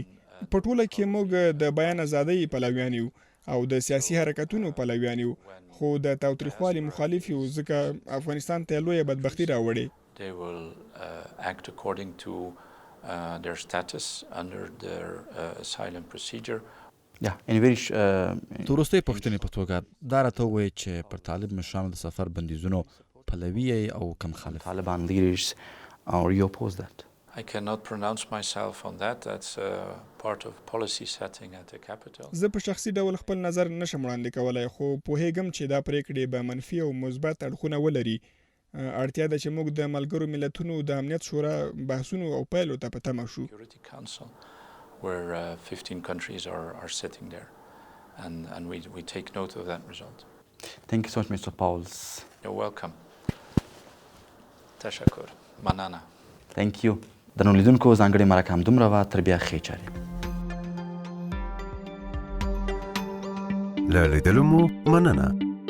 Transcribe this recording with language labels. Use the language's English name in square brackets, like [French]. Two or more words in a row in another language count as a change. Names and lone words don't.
[Pashto] په ټوله کې موږ د بیان ازادۍ پلویان یو او د سیاسي حرکتونو پلویان یو، خو د تاوتریخوالي مخالف یو ځکه افغانستان ته لویه بدبختي راوړې. [English] They will act according to their status under their asylum procedure. Yeah, in very [Pashto] د وروستۍ پوښتنې په توګه دا راته ووایئ چې پر طالب مشرانو د سفر بندیزونو پلوي یې او که مخالف؟ [English] Taliban leaders, or you oppose that? I cannot pronounce myself on that. That's part of policy setting at the capital. [Pashto] زه په شخصي ډول خپل نظر نشم وړاندې کولی، خو پوهیږم چې دا پریکړې به منفي او مثبت اړخونه ولري. اړتیا ده چې موږ د ملګرو ملتونو د امنیت شورا بحثونو او پیلو ته په تمه شو. [English] Security Council, where 15 countries are sitting there, and we take note of that result. Thank you so much, Mr. Paولز. You're welcome. [Pashto] تشکر. مننه. [English] Thank you. [Pashto] درنو لیدونکو، ځانګړې مرکه همدومره وه. تر بیا ښې چارې. له لیدلو مو مننه.